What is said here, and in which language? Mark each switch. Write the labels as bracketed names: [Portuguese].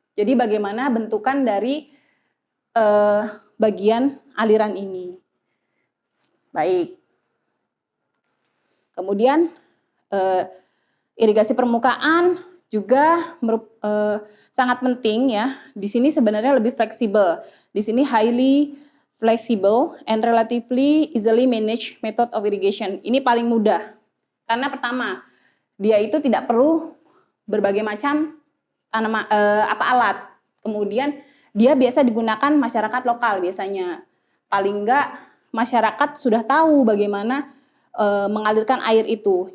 [Indonesian] Jadi bagaimana bentukan dari bagian aliran ini. Baik. Kemudian irigasi permukaan juga sangat penting ya. Di sini sebenarnya lebih fleksibel. Di sini [English] highly flexible and relatively easily managed method of irrigation. [Indonesian] Ini paling mudah. Karena pertama, dia itu tidak perlu berbagai macam alat. Kemudian dia biasa digunakan masyarakat lokal biasanya. Paling enggak masyarakat sudah tahu bagaimana mengalirkan air itu.